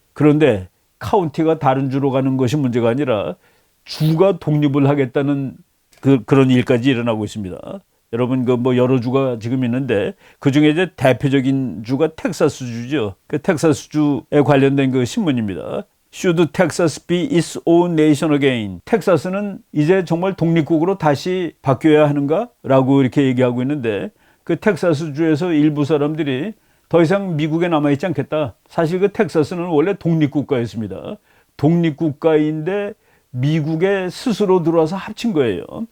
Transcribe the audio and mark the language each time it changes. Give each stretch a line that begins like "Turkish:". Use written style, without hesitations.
Korean: 그런데 카운티가 다른 주로 가는 것이 문제가 아니라 주가 독립을 하겠다는 그런 일까지 일어나고 있습니다. 여러분 그 뭐 여러 주가 지금 있는데 그 중에 이제 대표적인 주가 텍사스 주죠. 그 텍사스 주에 관련된 그 신문입니다.
English: Should Texas be its own nation again?
Korean: 텍사스는 이제 정말 독립국으로 다시 바뀌어야 하는가? 라고 이렇게 얘기하고 있는데 그 텍사스 주에서 일부 사람들이 더 이상 미국에 남아있지 않겠다. 사실 그 텍사스는 원래 독립국가였습니다. 독립국가인데 미국에 스스로 들어와서 합친 거예요.